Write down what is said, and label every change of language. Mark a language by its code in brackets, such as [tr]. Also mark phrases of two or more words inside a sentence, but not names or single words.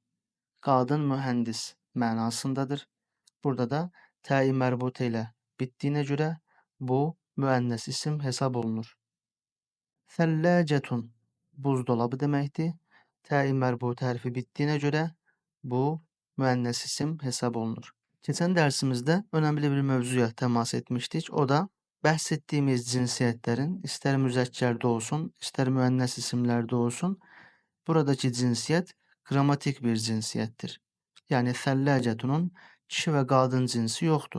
[tr] Kadın mühendis manasındadır. Burada da t-i merbut ile bittiğine göre bu müennes isim hesap olunur. Thellacetun buzdolabı demekti. T-i merbut harfi bittiğine göre bu müennes isim hesap olunur. [az] Keçən dərsimizdə önəmli bir mövzuya təmas etmişdik. O da bəhs etdiyimiz cinsiyyətlərin istər müzəkkərdə olsun, istər müənnəs isimlərdə olsun, buradakı cinsiyyət qrammatik bir cinsiyyətdir. Yəni Thəlləcətunun kişi və qadın cinsi yoxdur.